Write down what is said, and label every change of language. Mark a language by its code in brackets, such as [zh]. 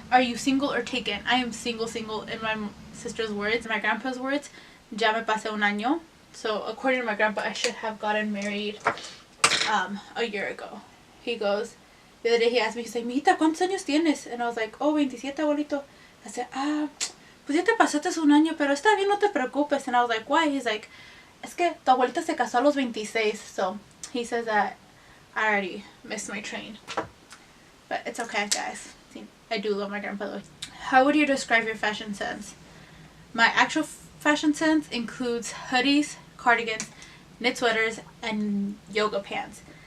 [en] Are you single or taken? I am single. In my sister's words, my grandpa's words, [es] ya me pasé un año. [en] So according to my grandpa, I should have gotten married a year ago. He goes, the other day he asked me, he's like, [es] mijita, ¿cuántos años tienes? [en] And I was like, oh, 27, abuelito. I said, [es] pues ya te pasaste un año, pero está bien, no te preocupes. [en] And I was like, why? He's like, [es] es que tu abuelita se casó a los 26. [en] So he says that I already missed my train. But it's okay, guys. See, I do love my grandpa though. How would you describe your fashion sense? My actual fashion sense includes hoodies, cardigans, knit sweaters, and yoga pants.